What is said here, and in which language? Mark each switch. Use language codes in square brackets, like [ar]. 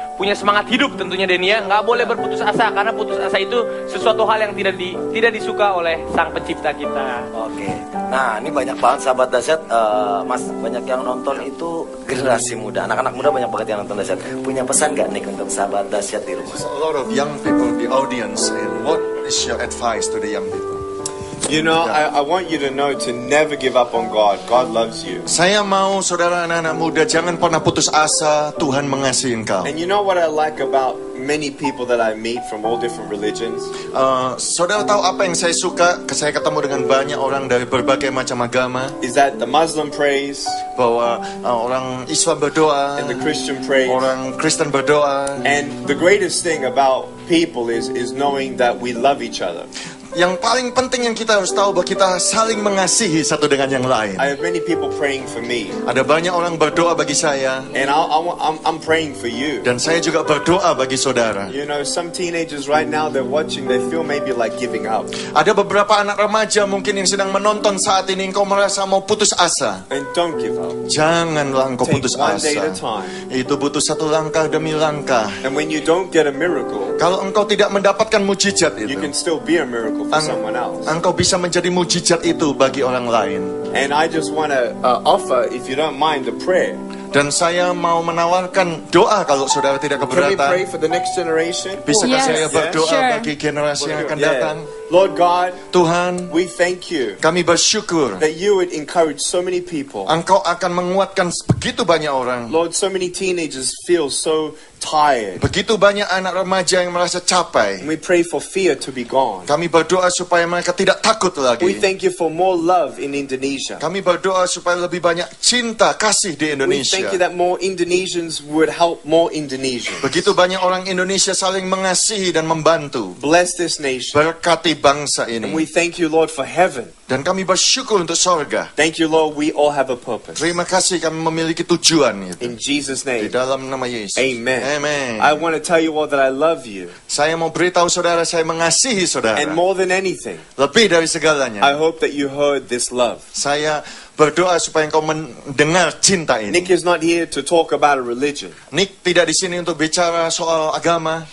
[id] punya semangat hidup tentunya Denia. Nggak boleh berputus asa, karena putus asa itu sesuatu hal yang tidak disuka oleh Sang Pencipta kita. Oke. Nah, ini banyak banget sahabat dahsyat, Mas, banyak yang nonton itu generasi muda. Anak-anak muda banyak banget yang nonton dahsyat. Punya pesan nggak nih untuk sahabat dahsyat di rumah? [en] A lot of young people, the audience, and what is your advice to the young people? You know, I want you to know to never give up on God. God loves you. [id] Saya mau saudara anak-anak muda jangan pernah putus asa, Tuhan mengasihi engkau. [en] And you know what I like about many people that I meet from all different religions? [id] Saudara tahu apa yang saya suka? Saya ketemu dengan banyak orang dari berbagai macam agama. [en] Is that the Muslim prays [id] Bahwa orang Islam berdoa, [en] and the Christian prays. [id] orang Kristen berdoa. [en] And the greatest thing about people is knowing that we love each other. [id] Yang paling penting yang kita harus tahu bahwa kita saling mengasihi satu dengan yang lain. [en] I have many people praying for me, [id] Ada banyak orang berdoa bagi saya, [en] and I'm praying for you. [id] dan saya juga berdoa bagi saudara. [en] You know, some teenagers right now, they're watching, they feel maybe like giving up. [id] Ada beberapa anak remaja mungkin yang sedang menonton saat ini, engkau merasa mau putus asa. [en] And don't give up. [id] Janganlah engkau [en] Take [id] putus [en] one day [id] asa. [en] at a time. [id] Itu butuh satu langkah demi langkah. [en] And when you don't get a miracle, [id] Kalau engkau tidak mendapatkan mujizat [en] you [id] itu, [en] can still be a miracle for someone else. [id] engkau bisa menjadi mujizat itu bagi orang lain. [en] And I just want to offer, if you don't mind, a prayer. [id] Dan saya mau menawarkan doa kalau saudara tidak [en] Can we pray [id] keberatan. [en] for the next generation? [id] Bisakah [en] Yes. [id] saya berdoa [en] Sure. [id] bagi generasi yang akan datang? [en] Lord God, [id] Tuhan, [en] we thank you [id] kami bersyukur [en] that you would encourage so many people. [id] Engkau akan menguatkan begitu banyak orang. [en] Lord, so many teenagers feel so tired. [id] Begitu banyak anak remaja yang merasa [en] And [id] capek. [en] we pray for fear to be gone. [id] Kami berdoa supaya mereka tidak takut [en] We [id] lagi. [en] thank you for more love in Indonesia. [id] Kami berdoa supaya lebih banyak cinta, kasih di [en] We [id] Indonesia. [en] thank you that more Indonesians would help more Indonesians. [id] Begitu banyak orang Indonesia saling mengasihi dan membantu. [en] Bless this nation. [id] Berkati bangsa [en] And [id] ini. [en] we thank you, Lord, for heaven. [id] Dan kami bersyukur untuk sorga. [en] Thank you, Lord, we all have a purpose. [id] Terima kasih kami memiliki tujuan itu. [en] In Jesus' [id] Di dalam nama Yesus. [en] amen. Amen. I want to tell you all that I love you. [id] Saya mau beritahu saudara, saya mengasihi saudara. [en] And more than anything, [id] Lebih dari segalanya. [en] I hope that you heard this love. [id] Saya berdoa supaya engkau mendengar cinta ini. [en] Nick is not here to talk about a religion. [id] Nick tidak di sini untuk bicara soal agama.